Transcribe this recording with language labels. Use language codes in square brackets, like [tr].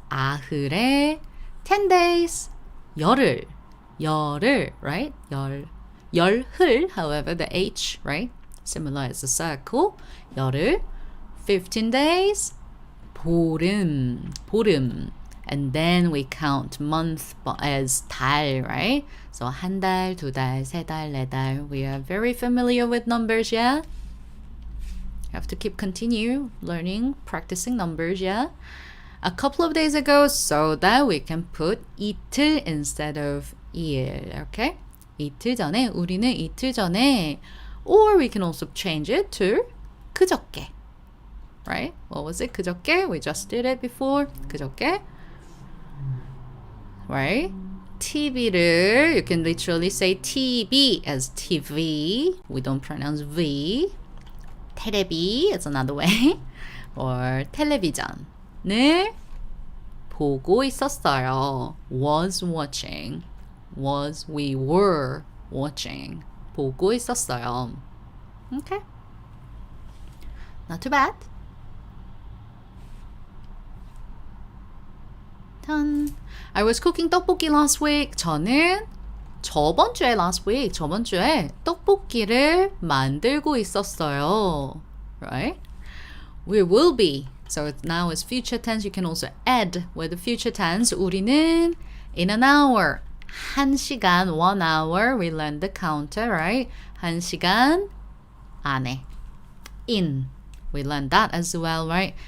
[ko] 아흐레, [en] 10 days. [ko] 열흘, 열흘, right? [en] 열흘, however, the H, right? Similar as a circle. 열흘, 15 days. [ko] 보름, 보름. [en] And then we count month as 달, right? [ko] So 한 달, 두 달, 세 달, 네 달. [en] We are very familiar with numbers, yeah? Have to keep continue learning, practicing numbers, yeah? A couple of days ago, so that we can put 이틀 instead of 일, okay? [ko] 이틀 전에, 우리는 이틀 전에, [en] or we can also change it to 그저께, right? What was it? 그저께? We just did it before. 그저께, right? TV를, you can literally say TV as TV. We don't pronounce V. 테레비 is another way. [ko] Or 텔레비전을 보고 있었어요. [en] Was watching. Was, we were watching. [ko] 보고 있었어요. Okay. [en] Not too bad. Done. I was cooking [ko] 떡볶이 [en] last week. [ko] 저는 저번 주에 떡볶이를 만들고 있었어요. [en] Right? We will be. So now it's future tense. You can also add with the future tense. 우리는 in an hour. 1시간, 1 hour. We learned the counter, right? [ko] 1시간 안에. In. [en] We learned that as well, right?